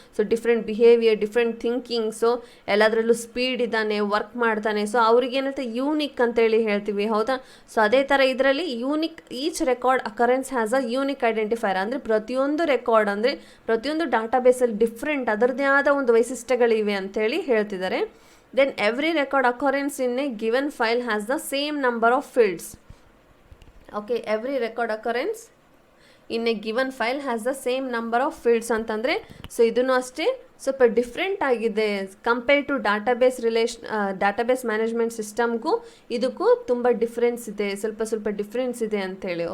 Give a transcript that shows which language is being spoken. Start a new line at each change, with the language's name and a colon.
Kannada: So different behaviour, different thinking, so ಎಲ್ಲದರಲ್ಲೂ speed ಇದ್ದಾನೆ, work ಮಾಡ್ತಾನೆ, ಸೊ ಅವ್ರಿಗೇನಂತೆ ಯೂನಿಕ್ ಅಂತೇಳಿ ಹೇಳ್ತೀವಿ. ಹೌದಾ? ಸೊ ಅದೇ ಥರ ಇದರಲ್ಲಿ unique,
English: each record occurrence has a unique identifier,
Kannada: ಅಂದರೆ ಪ್ರತಿಯೊಂದು ರೆಕಾರ್ಡ್ ಅಂದರೆ ಪ್ರತಿಯೊಂದು ಡಾಟಾಬೇಸಲ್ಲಿ ಡಿಫ್ರೆಂಟ್ ಅದರದ್ದೇ ಆದ ಒಂದು ವೈಶಿಷ್ಟ್ಯಗಳಿವೆ ಅಂತೇಳಿ ಹೇಳ್ತಿದ್ದಾರೆ.
English: Then every record occurrence in a given file has the same number of fields. Okay, every record occurrence in a given file has the same number of fields
Kannada: ಅಂತಂದರೆ, ಸೊ ಇದನ್ನು ಅಷ್ಟೇ ಸ್ವಲ್ಪ ಡಿಫ್ರೆಂಟ್ ಆಗಿದೆ ಕಂಪೇರ್ ಟು ಡಾಟಾಬೇಸ್ ಮ್ಯಾನೇಜ್ಮೆಂಟ್ ಸಿಸ್ಟಮ್ಗೂ ಇದಕ್ಕೂ ತುಂಬ difference ಇದೆ, ಸ್ವಲ್ಪ difference ಇದೆ ಅಂಥೇಳಿ.